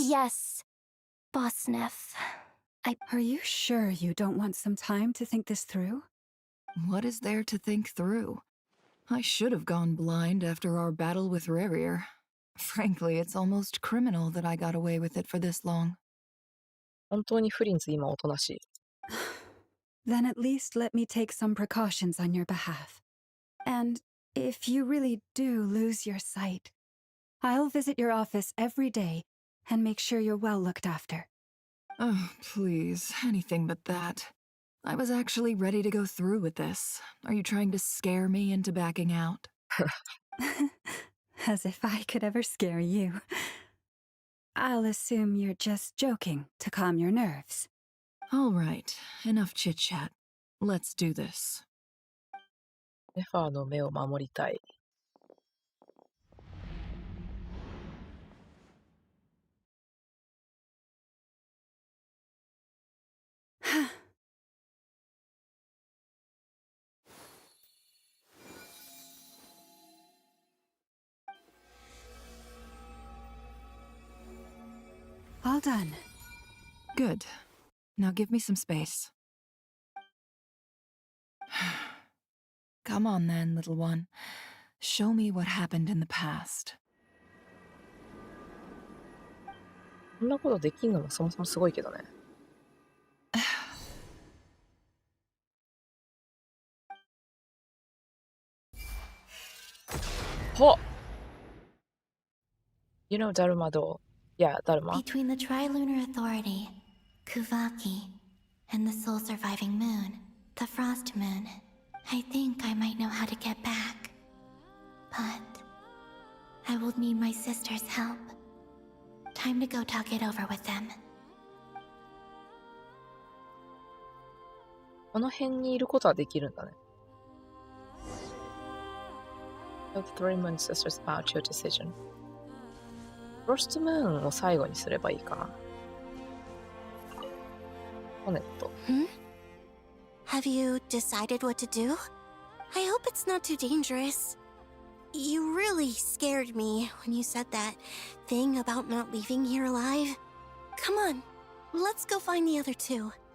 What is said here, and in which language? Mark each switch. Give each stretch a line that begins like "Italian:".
English: Yes, Boss Neff. Are you sure you don't want some time to think this through? What is there to think through? I should have gone blind after our battle with Rarir. Frankly, it's almost criminal that I got away with it for this long.
Japanese: 本当にフリンズ今おとなしい。
English: Then at least let me take some precautions on your behalf. And if you really do lose your sight, I'll visit your office every day and make sure you're well looked after. Oh, please, anything but that. I was actually ready to go through with this. Are you trying to scare me into backing out? As if I could ever scare you. I'll assume you're just joking to calm your nerves. All right, enough chit-chat. Let's do this.
Japanese: ネファーの目を守りたい。
English: All done. Good. Now give me some space. Come on then, little one. Show me what happened in the past.
Japanese: こんなことできんのもそもそもすごいけどね。ほっ
English: You know Dharma though? Yeah, Dharma. Between the Trilunar Authority, Kuvaki, and the soul-surviving moon, the Frost Moon, I think I might know how to get back. But I will need my sister's help. Time to go talk it over with them.
Japanese: この辺にいることはできるんだね。
English: The Three Moon Sisters about your decision.
Japanese: Frost Moon を最後にすればいいかな。コネット。
English: Have you decided what to do? I hope it's not too dangerous. You really scared me when you said that thing about not leaving here alive. Come on, let's go find the other two.